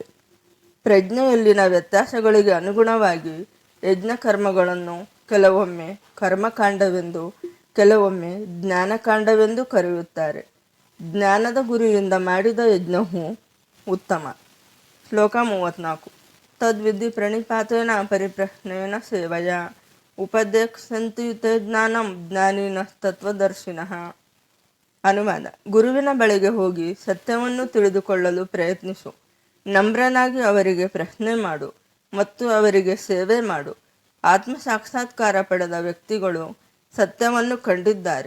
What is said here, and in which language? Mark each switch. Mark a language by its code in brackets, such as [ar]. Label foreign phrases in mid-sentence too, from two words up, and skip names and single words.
[kn] ಪ್ರಜ್ಞೆಯಲ್ಲಿನ ವ್ಯತ್ಯಾಸಗಳಿಗೆ ಅನುಗುಣವಾಗಿ ಯಜ್ಞ ಕರ್ಮಗಳನ್ನು ಕೆಲವೊಮ್ಮೆ ಕರ್ಮಕಾಂಡವೆಂದು, ಕೆಲವೊಮ್ಮೆ ಜ್ಞಾನಕಾಂಡವೆಂದು ಕರೆಯುತ್ತಾರೆ. ಜ್ಞಾನದ ಗುರಿಯಿಂದ ಮಾಡಿದ ಯಜ್ಞವು ಉತ್ತಮ. ಶ್ಲೋಕ 34. [sa] ತದ್ವಿಧಿ ಪ್ರಣಿಪಾತೇನ ಪರಿಪ್ರಶ್ನೇನ ಸೇವಯ ಉಪದೇಕ್ಷಂತಿ ತೇ ಜ್ಞಾನಂ ಜ್ಞಾನಿನಸ್ತತ್ವದರ್ಶಿನಃ. [kn] ಅನುವಾದ: ಗುರುವಿನ ಬಳಿಗೆ ಹೋಗಿ ಸತ್ಯವನ್ನು ತಿಳಿದುಕೊಳ್ಳಲು ಪ್ರಯತ್ನಿಸು. ನಮ್ರನಾಗಿ ಅವರಿಗೆ ಪ್ರಶ್ನೆ ಮಾಡು ಮತ್ತು ಅವರಿಗೆ ಸೇವೆ ಮಾಡು. ಆತ್ಮ ಸಾಕ್ಷಾತ್ಕಾರ ಪಡೆದ ವ್ಯಕ್ತಿಗಳು ಸತ್ಯವನ್ನು ಕಂಡಿದ್ದಾರೆ.